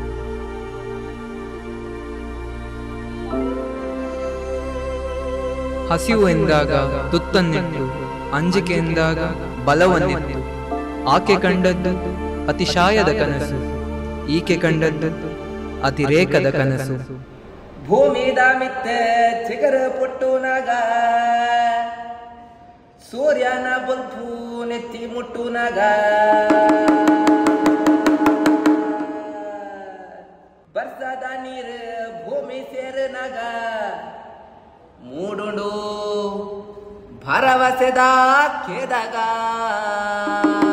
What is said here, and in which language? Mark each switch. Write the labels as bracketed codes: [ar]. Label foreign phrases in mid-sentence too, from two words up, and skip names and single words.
[kn] ಹಸಿವು ಎಂದಾಗ ತುತ್ತನ್ನಿಟ್ಟು, ಅಂಜಿಕೆ ಎಂದಾಗ ಬಲವನ್ನಿಟ್ಟು. ಆಕೆ ಕಂಡದ್ದು ಅತಿಶಾಯದ ಕನಸು, ಈಕೆ ಕಂಡದ್ದು ಅತಿರೇಕದ ಕನಸು. [tcy] ಭೂಮಿದ ಮಿತ್ತೆ ಚಿಗರ ಪುಟ್ಟುನಾಗ, ಸೂರ್ಯನ ಬಲ್ಪು ನೆತ್ತಿ ಮುಟ್ಟುನಾಗ, ಬರ್ಸದ ನೀರು ಭೂಮಿ ಸೇರನಾಗ, ಮೂಡುಂಡು ಭರವಸೆದ ಕೇದಾಗ.